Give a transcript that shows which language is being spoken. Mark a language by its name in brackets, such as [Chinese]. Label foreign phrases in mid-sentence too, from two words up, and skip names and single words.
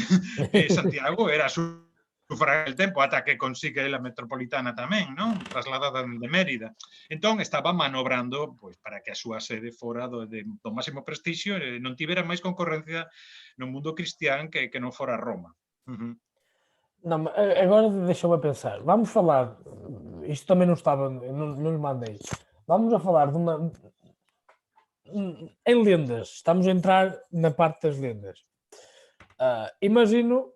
[Galician] Santiago era a sufragar el tempo ata que consigue a metropolitana tamén, non? Trasladada de Mérida. Entón estaba manobrando pois, para que a súa sede fora do máximo prestixio e non tivera máis concorrencia no mundo cristián que non fora Roma. [Portuguese] Não, agora deixa-me a pensar. Vamos falar. Isto também não estava, não lhe mandei. Vamos a falar de uma. Em lendas. Estamos a entrar na parte das lendas. Imagino.